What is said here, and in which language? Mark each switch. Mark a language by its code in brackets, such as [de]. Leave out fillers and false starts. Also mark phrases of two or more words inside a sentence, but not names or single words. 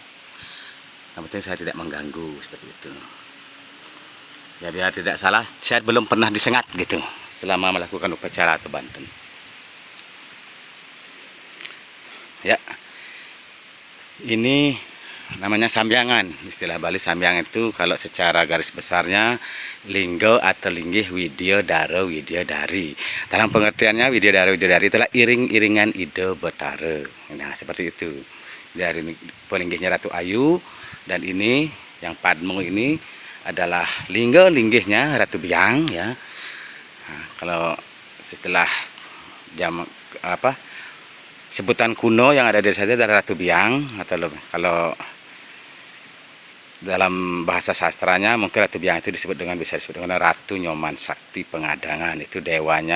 [id] Yang penting saya tidak mengganggu seperti itu. Ya biar tidak salah, saya belum pernah disengat gitu selama melakukan upacara atau banten. Ya, ini namanya sambiangan. Istilah Bali sambiangan itu kalau secara garis besarnya linggo atau linggih widya dara widya dari. Dalam pengertiannya widya dara itulah iring-iringan ide betara. Nah seperti itu. Dari pelinggihnya Ratu Ayu, dan ini yang Padmo ini adalah linggihnya Ratu Biang ya. Nah, kalau setelah sebutan kuno yang ada di sana adalah Ratu Biang, atau kalau dalam bahasa sastranya mungkin Ratu Biang itu bisa disebut dengan Ratu Nyoman Sakti Pengadangan.